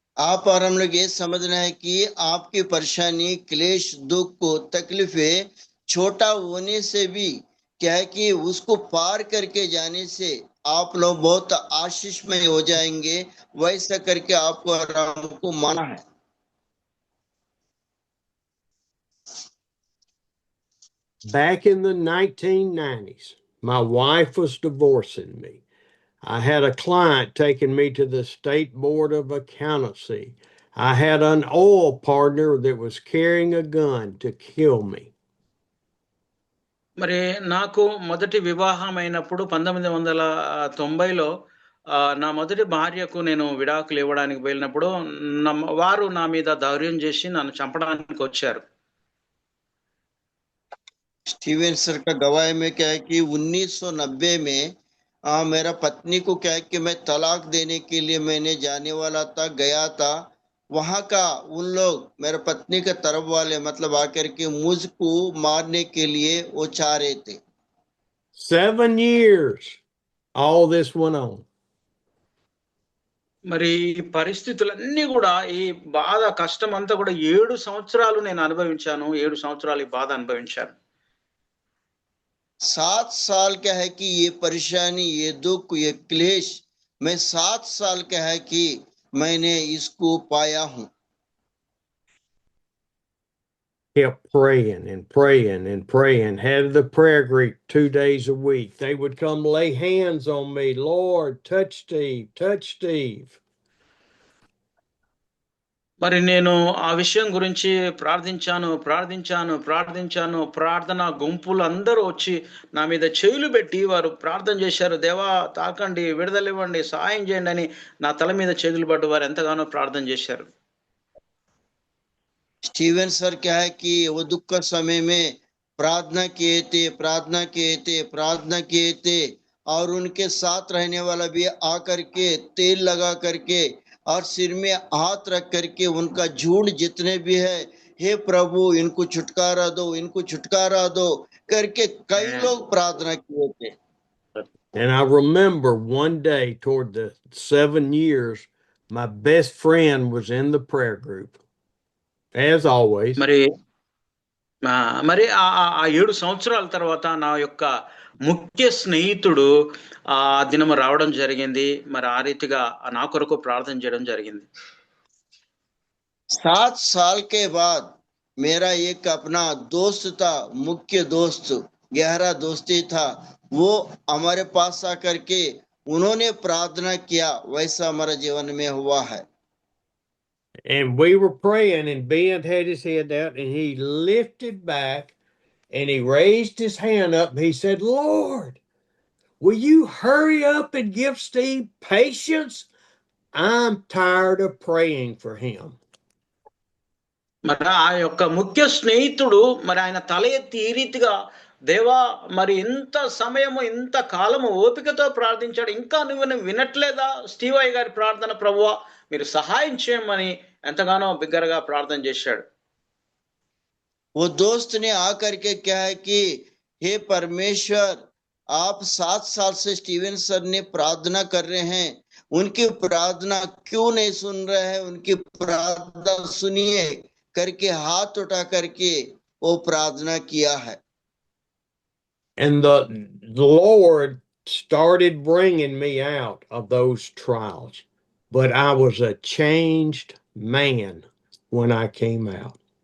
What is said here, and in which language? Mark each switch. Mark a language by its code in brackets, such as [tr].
[hi] आप और हम लोग ये समझना है कि आपकी परेशानी, क्लेश, दुख, तकलीफें छोटा होने से भी क्या है कि उसको पार करके जाने से आप लोग बहुत आशीषमय हो जाएंगे। वैसा करके आपको और हमको माना है। [en] Back in the 1990s, my wife was divorcing me. I had a client taking me to the State Board of Accountancy. I had an oil partner that was carrying a gun to kill me. [te] మరి నాకు మొదటి వివాహం అయినప్పుడు 1990లో నా మొదటి భార్యకు నేను విడాకులు ఇవ్వడానికి వెళ్ళినప్పుడు వారు నా మీద ధైర్యం చేసి నన్ను చంపడానికి వచ్చారు. [hi] स्टीवन सर का गवाही में क्या है कि 1990 में मेरा पत्नी को क्या है कि मैं तलाक देने के लिए मैंने जाने वाला था, गया था। वहां का उन लोग मेरे पत्नी के तरफ वाले मतलब आकर के मुझको मारने के लिए वो चाह रहे थे। [en] 7 years all this went on. [te] మరి ఈ పరిస్థితులన్నీ కూడా, ఈ బాధ, కష్టం అంతా కూడా 7 సంవత్సరాలు నేను అనుభవించాను. 7 సంవత్సరాలు ఈ బాధ అనుభవించాను. [hi] 7 साल क्या है कि ये परेशानी, ये दुख, ये क्लेश, मैं 7 साल क्या है कि मैंने इसको पाया हूं। [en] Kept praying and praying and praying. Had the prayer group 2 days a week. They would come lay hands on me. Lord, touch Steve, touch Steve. [te] మరి నేను ఆ విషయం గురించి ప్రార్థించాను. ప్రార్థనా గుంపులు అందరూ వచ్చి నా మీద చేతులు పెట్టి వారు ప్రార్థన చేశారు. దేవా తాకండి, విడుదలివ్వండి, సహాయం చేయండి అని నా తల మీద చేతులు పడ్డ వారు ఎంతగానో ప్రార్థన చేశారు. [hi] स्टीवन सर क्या है कि वो दुख का समय में प्रार्थना किए थे और उनके साथ रहने वाला भी आकर के तेल लगा करके और सिर में हाथ रख करके उनका झूठ जितने भी है, हे प्रभु इनको छुटकारा दो करके कई लोग प्रार्थना किए थे। [en] And I remember one day toward the 7 years, my best friend was in the prayer group. As always. [te] మరి ఆ 7 సంవత్సరాల తర్వాత నా యొక్క ముఖ్య స్నేహితుడు ఆ దినము రావడం జరిగింది. మరి ఆ రీతిగా నా కొరకు ప్రార్థన చేయడం జరిగింది. [hi] 7 साल के बाद मेरा एक अपना दोस्त था, मुख्य दोस्त, गहरा दोस्ती था, वो हमारे पास आकर के उन्होंने प्रार्थना किया, वैसा हमारा जीवन में हुआ है। [en] And we were praying, and Ben had his head out, and he lifted back and he raised his hand up. And he said, Lord, will you hurry up and give Steve patience? I'm tired of praying for him. [te] మరి ఆ యొక్క ముఖ్య స్నేహితుడు మరి ఆయన తల ఎత్తి ఈ రీతిగా, దేవా మరి ఇంత సమయము ఇంత కాలము ఓపికతో ప్రార్థించాడు, ఇంకా నువ్వు వినట్లేదా స్టీవ్ అయ్య గారి ప్రార్థన? ప్రభువా మీరు సహాయం చేయమని ఎంతగానో బిగ్గరగా ప్రార్థన చేశాడు. [hi] वो दोस्त ने आकर के क्या है कि हे परमेश्वर, आप 7 साल से स्टीवन सर ने प्रार्थना कर रहे हैं, उनकी प्रार्थना क्यों नहीं सुन रहे हैं? उनकी प्रार्थना सुनिए करके हाथ उठा करके वो प्रार्थना किया है। [en] And the Lord started bringing me out of those trials, but I was a changed man when I came out.